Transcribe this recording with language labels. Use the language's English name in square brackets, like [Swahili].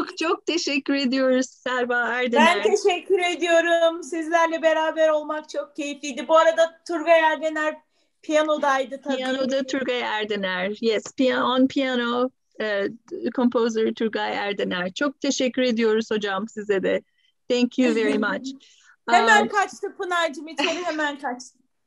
[Turkish] Çok teşekkür ediyoruz Selva Erdener. Ben teşekkür ediyorum. Sizlerle beraber olmak çok keyifliydi. Bu arada Turgay Erdener piyanodaydı tabii. Piyanoda Turgay Erdener. [English] Yes, on piano composer Turgay Erdener. [Turkish] Çok teşekkür ediyoruz hocam size de. [English] Thank you very much. [Turkish] Hemen kaçtı Pınar'cığım, içeri hemen kaçtı.